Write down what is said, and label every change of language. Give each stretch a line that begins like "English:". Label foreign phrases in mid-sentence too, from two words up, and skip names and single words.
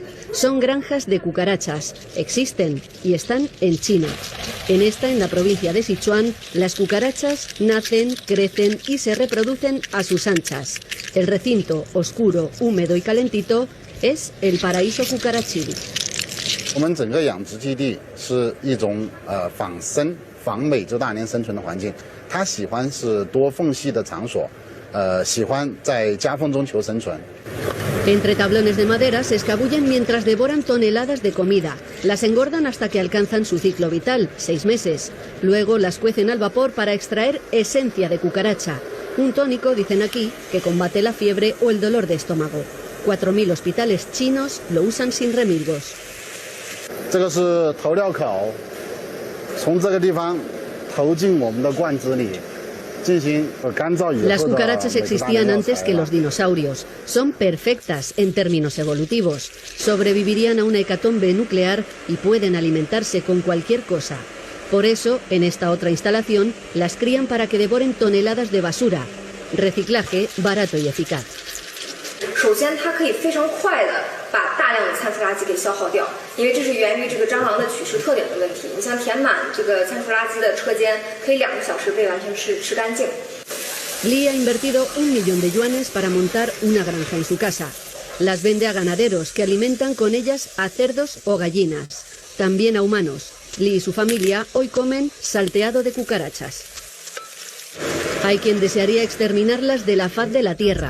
Spanish: Son granjas de cucarachas. Existen y están en China. En la provincia de Sichuan, las cucarachas nacen, crecen y se reproducen a sus anchas. El recinto, oscuro, húmedo y calentito, es el paraíso cucarachil.
Chinese: 我们整个养殖基地是一种仿生仿美洲大蠊生存的环境，它喜欢是多缝隙的场所，喜欢在夹缝中求生存。
Spanish: Entre tablones de madera se escabullen mientras devoran toneladas de comida. Las engordan hasta que alcanzan su ciclo vital, 6 meses. Luego las cuecen al vapor para extraer esencia de cucaracha. Un tónico, dicen aquí, que combate la fiebre o el dolor de estómago. 4.000 hospitales chinos lo usan sin remilgos.
Chinese: 这个是投料口，从这个地方投进我们的罐子里，进行干燥以后的。
Spanish: Las cucarachas existían antes que los dinosaurios. Son perfectas en términos evolutivos. Sobrevivirían a una hecatombe nuclear y pueden alimentarse con cualquier cosa. Por eso, en esta otra instalación, las crían para que devoren toneladas de basura. Reciclaje barato y eficaz.
Chinese: 首先，它可以非常快的把大量的餐腐垃圾给消耗掉，因为这是源于这个蟑螂的取食特点的问题。你像填满这个餐腐垃圾的车间，可以2个小时被完全吃干净。
Spanish: Lee ha invertido 1 millón de yuanes para montar una granja en su casa. Las vende a ganaderos que alimentan con ellas a cerdos o gallinas. También a humanos. Lee y su familia hoy comen salteado de cucarachas. Hay quien desearía exterminarlas de la faz de la tierra.